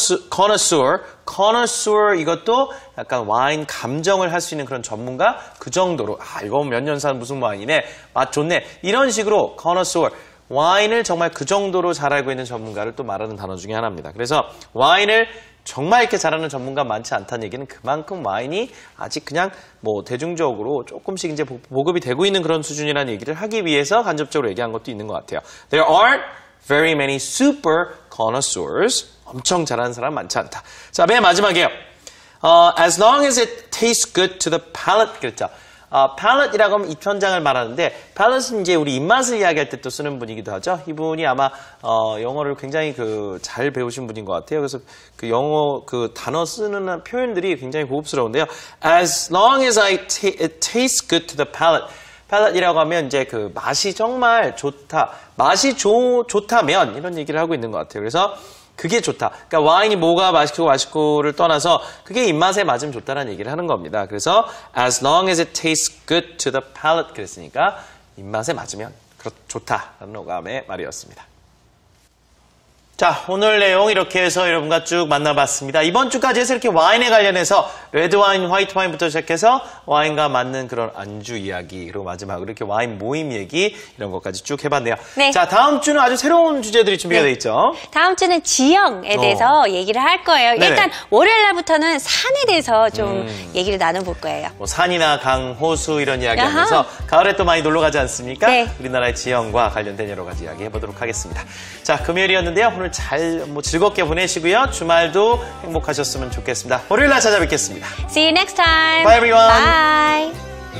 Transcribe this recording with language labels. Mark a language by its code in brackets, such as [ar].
[ko] connoisseur 이것도 약간 와인 감정을 할 수 있는 그런 전문가 그 정도로 이거 몇 년 산 무슨 와인이네 맛 좋네 이런 식으로 connoisseur 와인을 정말 그 정도로 잘 알고 있는 전문가를 또 말하는 단어 중에 하나입니다. 그래서 와인을 정말 이렇게 잘하는 전문가 많지 않다는 얘기는 그만큼 와인이 아직 그냥 대중적으로 조금씩 이제 보급이 되고 있는 그런 수준이라는 얘기를 하기 위해서 간접적으로 얘기한 것도 있는 것 같아요. [en] There aren't very many super connoisseurs. [ko] 엄청 잘하는 사람 많지 않다. 자, 맨 마지막이에요. [en] As long as it tastes good to the palate. [ko] 그랬죠. palate이라고 하면 입천장을 말하는데 palate는 이제 우리 입맛을 이야기할 때 또 쓰는 분이기도 하죠. 이분이 아마 영어를 굉장히 잘 배우신 분인 것 같아요. 그래서 그 영어 단어 쓰는 표현들이 굉장히 고급스러운데요. [en] As long as it tastes good to the palate. [ko] palate이라고 하면 이제 맛이 정말 좋다. 맛이 좋다면 이런 얘기를 하고 있는 것 같아요. 그래서 그게 좋다. 그러니까 와인이 뭐가 맛있고를 떠나서 그게 입맛에 맞으면 좋다라는 얘기를 하는 겁니다. 그래서 [en] as long as it tastes good to the palate [ko] 그랬으니까 입맛에 맞으면 좋다라는 어감의 말이었습니다. 자, 오늘 내용 이렇게 해서 여러분과 쭉 만나봤습니다. 이번 주까지 해서 이렇게 와인에 관련해서 레드 와인, 화이트 와인부터 시작해서 와인과 맞는 그런 안주 이야기, 그리고 마지막으로 이렇게 와인 모임 얘기 이런 것까지 쭉 해봤네요. 네. 자, 다음 주는 아주 새로운 주제들이 준비가 돼 있죠. 다음 주는 지형에 대해서 얘기를 할 거예요. 네네. 일단 월요일 날부터는 산에 대해서 좀 얘기를 나눠볼 거예요. 산이나 강, 호수 이런 이야기 하면서 가을에 또 많이 놀러 가지 않습니까? 네. 우리나라의 지형과 관련된 여러 가지 이야기 해보도록 하겠습니다. 자, 금요일이었는데요. 오늘 잘 즐겁게 보내시고요. 주말도 행복하셨으면 좋겠습니다. 월요일 날 찾아뵙겠습니다. [en] See you next time. Bye everyone. Bye.